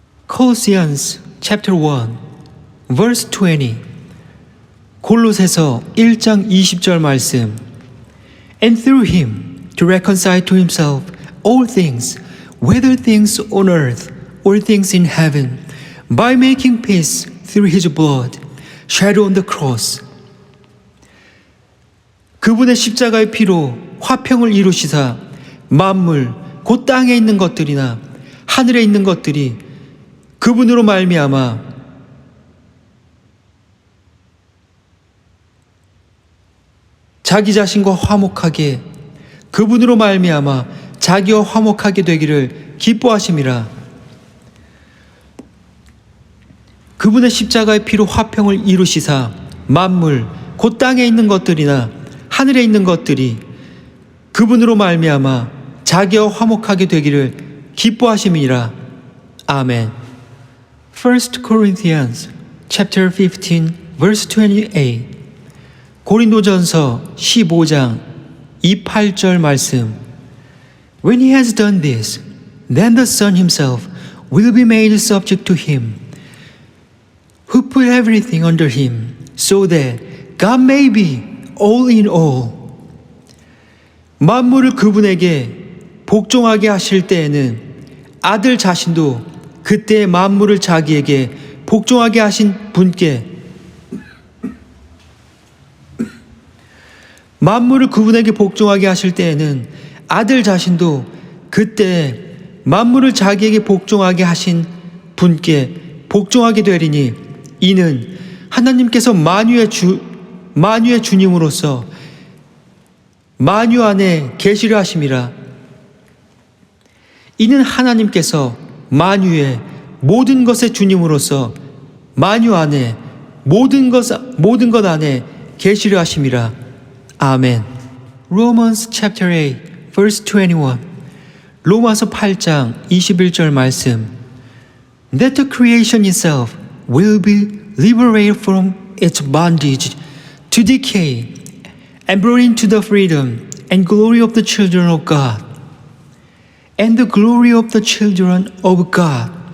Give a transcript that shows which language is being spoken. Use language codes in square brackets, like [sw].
[en] Colossians chapter 1 verse 20 [ko] 골로새서 1장 20절 말씀. [en] And through him to reconcile to himself all things, whether things on earth or things in heaven, by making peace through his blood shed on the cross. [ko] 그분의 십자가의 피로 화평을 이루시사 만물 곧 땅에 있는 것들이나 하늘에 있는 것들이 그분으로 말미암아 자기 자신과 화목하게 그분으로 말미암아 자기와 화목하게 되기를 기뻐하심이라. 그분의 십자가의 피로 화평을 이루시사 만물 곧 땅에 있는 것들이나 하늘에 있는 것들이 그분으로 말미암아 자기와 화목하게 되기를 기뻐하심이니라. 아멘. [en] 1 Corinthians chapter 15 verse 28 [ko] 고린도전서 15장 28절 말씀. [en] When he has done this, then the Son himself will be made subject to him, who put everything under him, so that God may be all in all. [ko] 만물을 그분에게 복종하게 하실 때에는 아들 자신도 그때 만물을 자기에게 복종하게 하신 분께 만물을 그분에게 복종하게 하실 때에는 아들 자신도 그때 만물을 자기에게 복종하게 하신 분께 복종하게 되리니 이는 하나님께서 만유의 주님으로서 만유 안에 계시려 하심이라. 이는 하나님께서 만유의 모든 것의 주님으로서 만유 안에 모든 것 안에 계시려 하심이라. 아멘. [en] Romans chapter 8 verse 21 [ko] 로마서 8장 21절 말씀. [en] That the creation itself will be liberated from its bondage to decay and brought into the freedom and glory of the children of God. And the glory of the children of God.